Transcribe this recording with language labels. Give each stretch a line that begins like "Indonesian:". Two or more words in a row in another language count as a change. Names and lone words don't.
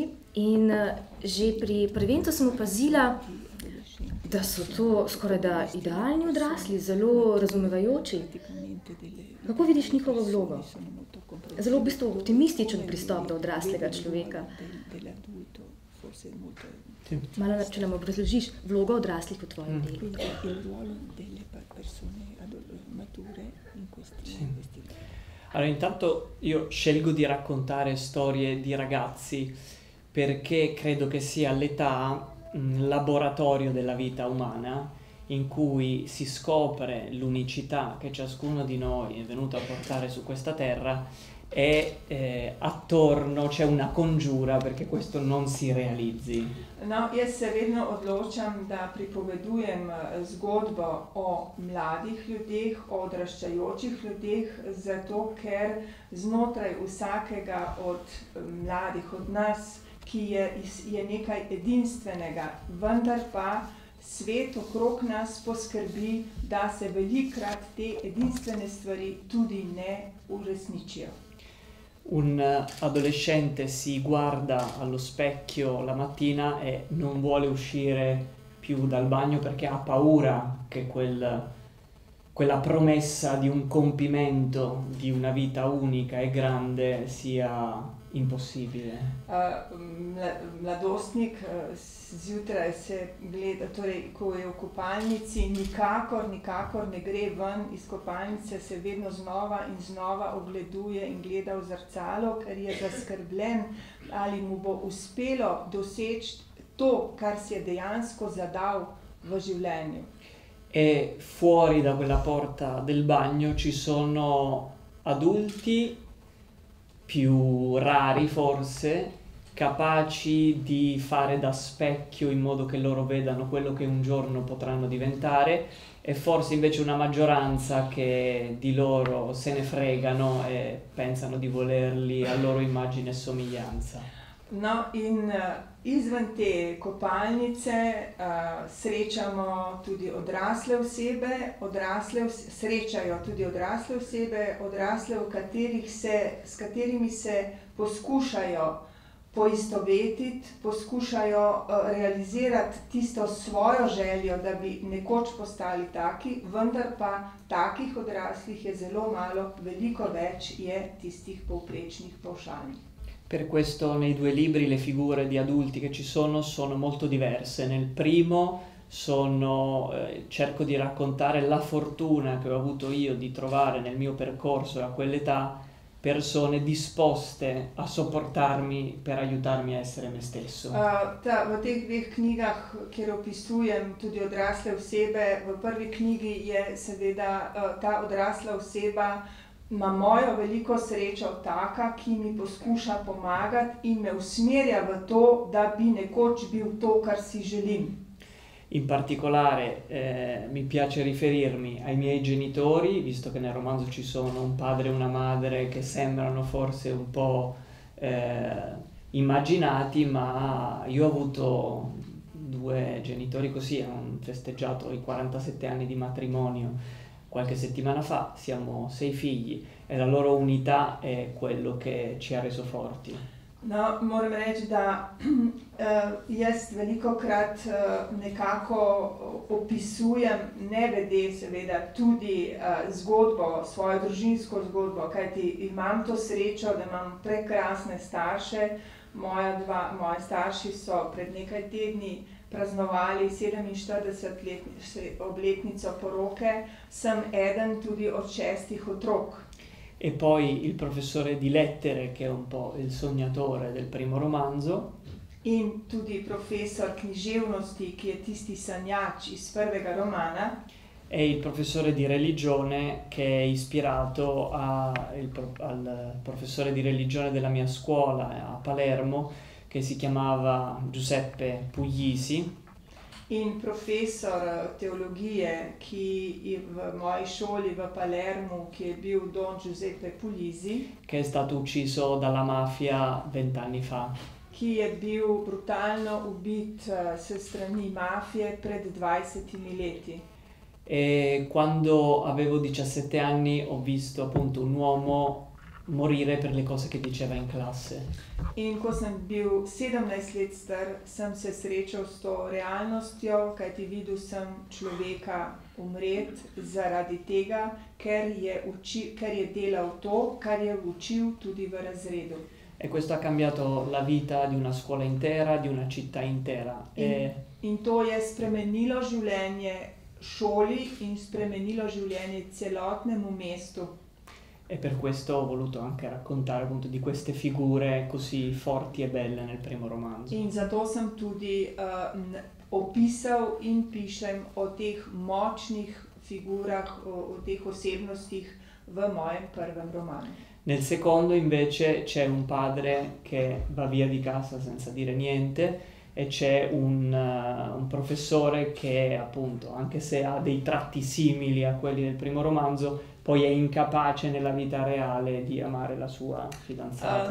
Slovenian: In že pri prvencu sem opazila, da so to skoraj da idealni odrasli, zelo razumevajoči. Kako vidiš njihovo vlogo? Zelo v bistvu optimističen pristop do odraslega človeka. Malo, če nam obrazložiš vlogo odraslih v tvojem delu.
Italian: Allora, intanto io scelgo di raccontare storie di ragazzi perché credo che sia l'età laboratorio della vita umana in cui si scopre l'unicità che ciascuno di noi è venuto a portare su questa terra e attorno c'è una congiura perché questo non si realizzi.
Slovenian: No, jaz se vedno odločam, da pripovedujem zgodbo o mladih ljudeh, o odraščajočih ljudeh, zato ker znotraj vsakega od mladih, od nas, ki je nekaj edinstvenega, vendar pa svet okrog nas poskrbi, da se velikokrat te edinstvene stvari tudi ne uresničijo.
Italian: Un adolescente si guarda allo specchio la mattina e non vuole uscire più dal bagno perché ha paura che quella promessa di un compimento di una vita unica e grande sia impossibile.
Slovenian: Mladostnik zjutraj se gleda, torej ko je v kopalnici, nikakor ne gre ven iz kopalnice, se vedno znova in znova ogleduje in gleda v zrcalo, ker je zaskrbljen, ali mu bo uspelo doseči to, kar si je dejansko zadal v življenju.
Italian: E fuori da quella porta del bagno ci sono adulti più rari forse, capaci di fare da specchio in modo che loro vedano quello che un giorno potranno diventare, e forse invece una maggioranza che di loro se ne fregano e pensano di volerli a loro immagine e somiglianza.
Slovenian: No, in izven te kopalnice srečamo tudi odrasle osebe, srečajo tudi odrasle osebe, odrasle, s katerimi se poskušajo poistovetiti, poskušajo realizirati tisto svojo željo, da bi nekoč postali taki, vendar pa takih odraslih je zelo malo, veliko več je tistih povprečnih pavšalnih.
Italian: Per questo nei due libri le figure di adulti che ci sono molto diverse. Nel primo cerco di raccontare la fortuna che ho avuto io di trovare nel mio percorso a quell'età persone disposte a sopportarmi per aiutarmi a essere me stesso.
Slovenian: V teh dveh knjigah, kjer opisujem tudi odrasle osebe, v prvi knjigi je seveda ta odrasla oseba ima mojo veliko srečo taka, ki mi poskuša pomagati in me usmerja v to, da bi nekoč bil to, kar si želim.
Italian: In particolare mi piace riferirmi ai miei genitori, visto che nel romanzo ci sono un padre e una madre che sembrano forse un po' immaginati, ma io ho avuto due genitori così, hanno festeggiato i 47 anni di matrimonio qualche settimana fa, siamo 6 figli e la loro unità è quello che ci ha reso forti.
Slovenian: No, moram reči, da jaz velikokrat nekako opisujem, ne vede seveda, tudi zgodbo, svojo družinsko zgodbo, kajti imam to srečo, da imam prekrasne starše. Moji starši so pred nekaj tedni praznovali 47. obletnico poroke, sem eden tudi od 6 otrok.
Italian: E poi il professore di lettere, che è un po' il sognatore del primo romanzo.
Slovenian: In tudi profesor književnosti, ki je tisti sanjač iz prvega romana.
Italian: E il professore di religione, che è ispirato al professore di religione della mia scuola a Palermo, che si chiamava Giuseppe Puglisi.
Slovenian: In profesor teologije, ki v moji šoli v Palermu, ki je bil Don Giuseppe Puglisi,
Italian: che è stato ucciso dalla mafia 20 anni fa.
Slovenian: Ki je bil brutalno ubit s strani mafije pred 20 leti.
Italian: E quando avevo 17 anni ho visto appunto un uomo morire per le cose che diceva in classe.
Slovenian: In ko sem bil 17 let star, sem se srečal s to realnostjo, kajti videl sem človeka umret zaradi tega, ker je delal to, kar je učil tudi v razredu.
Italian: E questo ha cambiato la vita di una scuola intera, di una città intera.
Slovenian: In to je spremenilo življenje šoli in spremenilo življenje celotnemu mestu.
Italian: E per questo ho voluto anche raccontare appunto di queste figure così forti e belle nel primo romanzo.
Slovenian: In zato sem tudi opisal in pišem o teh močnih figurah, o teh osebnostih v mojem prvem romanu.
Italian: Nel secondo invece c'è un padre che va via di casa senza dire niente e c'è un professore che appunto, anche se ha dei tratti simili a quelli del primo romanzo, poi è incapace nella vita reale di amare la sua fidanzata.